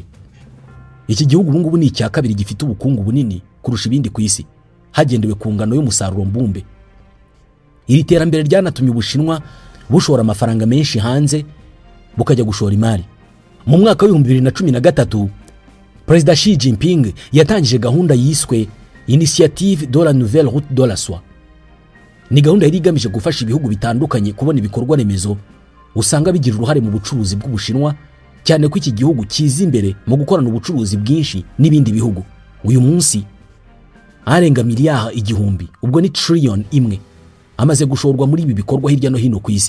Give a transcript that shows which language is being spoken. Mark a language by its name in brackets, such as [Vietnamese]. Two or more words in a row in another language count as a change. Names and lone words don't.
[Kinyarwanda] Iki gihugu ubu ngubu ni icya kabiri gifite ubukungu bunini kurusha ibindi ku isi hagendewe ku ngano y'umusaruro mbumbe. Iri terambere ryanatumye Ubushinwa bushora amafaranga menshi hanze bukajya gushora imari. Mu mwaka wa 2013 President Xi Jinping yatangije gahunda yiswe Initiative de la nouvelle route de la soie. Ni gahunda yari igamije gufasha ibihugu bitandukanye kubona ibikorwa remezo usanga bigira uruhare mu bucuruzi bw'Ubushinwa, cyane ko iki gihugu kiza imbere mu gukorana ubucuruzi bwinshi n'ibindi bihugu. Uyu munsi arenga miliyari 1,000, ubwo ni trillion imwe, amaze gushorwa muri ibi bikorwa hirya no hino ku isi.